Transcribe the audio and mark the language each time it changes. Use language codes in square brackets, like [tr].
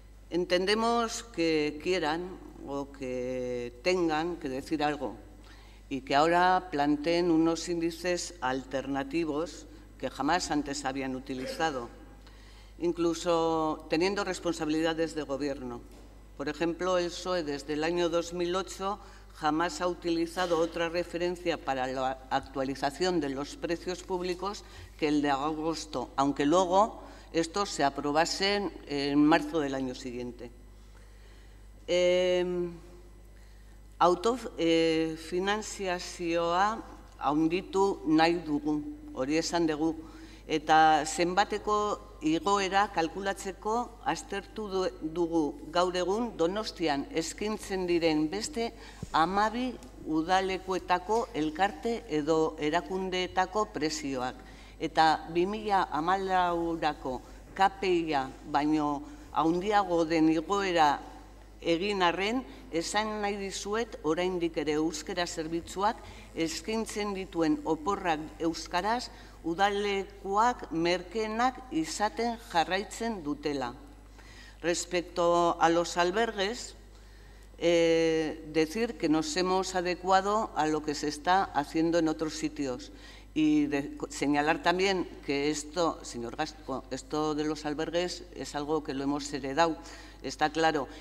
[es] Entendemos que quieran o que tengan que decir algo y que ahora planteen unos índices alternativos que jamás antes habían utilizado, incluso teniendo responsabilidades de gobierno. Por ejemplo, el PSOE desde el año 2008 jamás ha utilizado otra referencia para la actualización de los precios públicos que el de agosto, aunque luego estos se aprobasen en marzo del año siguiente. [eu] Autofinanziazioa handitu nahi dugu, hori esan dugu, eta zenbateko igoera kalkulatzeko aztertu dugu gaur egun Donostian eskaintzen diren beste 12 udalekuetako elkarte edo erakundeetako prezioak. Eta 2014ko KPI-a baino handiago den igoera egin arren, esan nahi dizuet oraindik ere euskara zerbitzuak eskaintzen dituen oporrak euskaraz udalekuak merkeenak izaten jarraitzen dutela. [es] Respecto a los albergues, decir que nos hemos adecuado a lo que se está haciendo en otros sitios y señalar también que esto, señor Gasco, esto de los albergues es algo que lo hemos heredado, está claro.